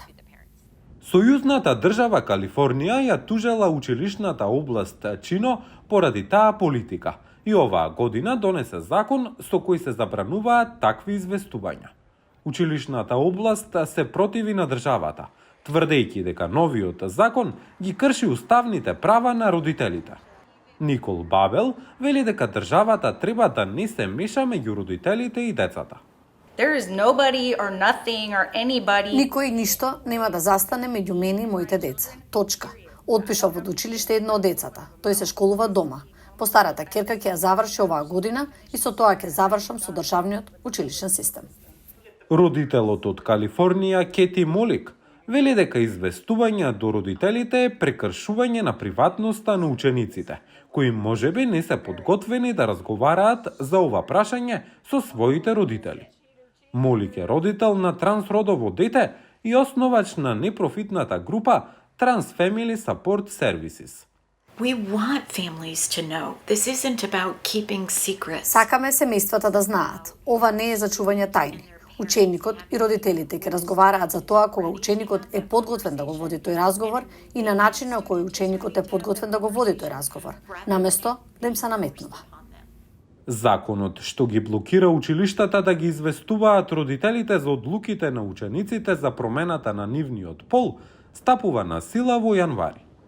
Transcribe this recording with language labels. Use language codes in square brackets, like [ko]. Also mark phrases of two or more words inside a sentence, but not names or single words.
[mk] Сојузната држава Калифорнија ја тужела училишната област Чино поради таа политика и оваа година донесе закон со кој се забрануваат такви известувања. Училишната област се противи на државата, тврдејќи дека новиот закон ги крши уставните права на родителите. Никол Бабел вели дека државата треба да не се меша меѓу родителите и децата. [en] There is nobody or nothing or anybody. [mk] Никој ништо нема да застане меѓу мене и моите деца. Точка. Отпишав од училиште едно од децата. Тој се школува дома. Постарата ќерка ќе ја заврши оваа година и со тоа ќе завршам со државниот училишен систем. Родителот од Калифорнија Кети Молик вели дека известување до родителите е прекршување на приватноста на учениците, кои можеби не се подготвени да разговараат за ова прашање со своите родители. Молик е родител на трансродово дете и основач на непрофитната група Trans Family Support Services. [en] We want families to know. This isn't about keeping secrets. [mk] Сакаме семејствата да знаат. Ова не е за чување тајни. Ученикот и родителите ќе разговараат за тоа кога ученикот е подготвен да го води тој разговор и на начин на кој ученикот е подготвен да го води тој разговор, наместо да им се наметнува. Законот што ги блокира училиштата да ги известуваат родителите за одлуките на учениците за промената на нивниот пол, стапува на сила во јанвари.